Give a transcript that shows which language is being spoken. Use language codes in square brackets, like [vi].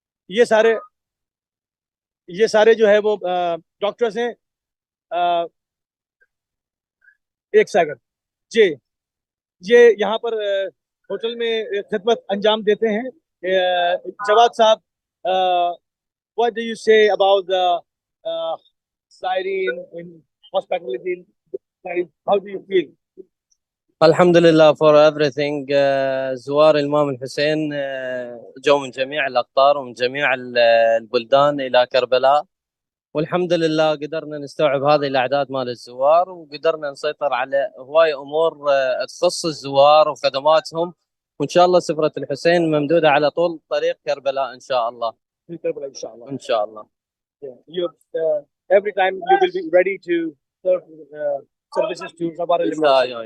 [ur] یہ سارے جو ہے وہ ڈاکٹرز ہیں. ایک سیکنڈ جی، یہ یہاں پر ہوٹل میں خدمت انجام دیتے ہیں. [en] جواد صاحب، what do you say about the siren in hospitality? How do you feel? [ar] الحمد لله [en] for everything. [ar] زوار الإمام الحسين جو من جميع الأقطار ومن جميع البلدان إلى كربلاء، والحمد لله قدرنا نستوعب هذه الأعداد مال الزوار، وقدرنا نسيطر على هواي أمور تخص الزوار وخدماتهم، وإن شاء الله سفرة الحسين ممدودة على طول طريق كربلاء إن شاء الله. في كربلاء إن شاء الله. إن شاء الله. [en] You every time you will be ready to serve services to Zawar al-Imam.